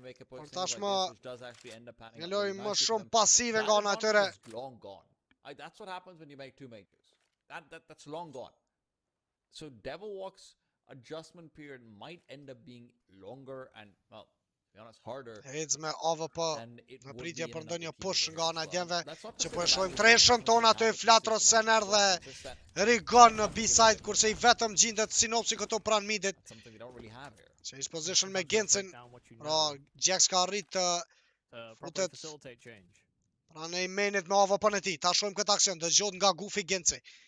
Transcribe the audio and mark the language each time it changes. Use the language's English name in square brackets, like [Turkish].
[Albanian] Por tashmë një lojë më shumë pasive nga ana e tyre. [English] That's what happens when you make 2 majors. That's long gone. So Devil Walk's adjustment period might end up being longer and, well, to be honest, harder. [Albanian] Hades me AVP në pritje për ndonjë push nga ana e djemve që po e shohim treshën ton aty Flatro Sener dhe Rigon në B-side kurse i vetëm gjendet Sinopsi këtu pranë midit. [English] Change position [Albanian] me Gencin. Pra Gjex ka arrit të futet pranë A-mainit me AVP-n e tij. Ta shohim këtë aksion, dëgjohet nga Gufi Genci.